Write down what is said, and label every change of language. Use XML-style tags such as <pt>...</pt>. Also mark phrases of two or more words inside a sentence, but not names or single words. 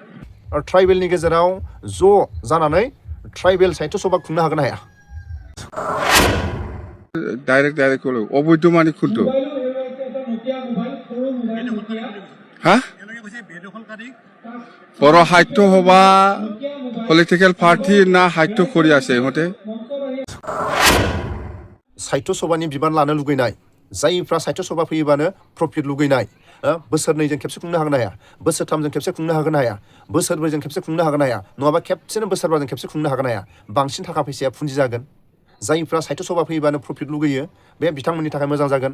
<brx>ट्राइबेलनि गेजेराव ज' जानानै ट्राइबेल साहित्य सभा खुंनो हागोन ना हाया डाइरेक्ट अबैध माने खुंतो हा बर' साहित्य सभा</brx> <en>political party</en> <brx>ना साहित्य</brx> <as>কৰি আছে ইহঁতে</as> <brx>साहित्य सभानि बिबान लानो लुगैनाय जायफ्रा साहित्य सभा फैयोबानो प्रफिट लुगैनाय बोसोरनैजों खेबसे खुंनो हागोन हाया बोसोरथामजों खेबसे खुंनो हागोन हाया बोसोरब्रैजों खेबसे खुंनो हागोन हाया नङाबा खेबसेनो बोसोरबाजों खेबसे खुंनो हागोन हाया बांसिन थाखा फैसाया फुन्जि जागोन जायफ्रा साहित्य सभा फैयोबानो प्रफिट लुगैयो बे बिथांमोननि थाखाय मोजां जागोन</brx>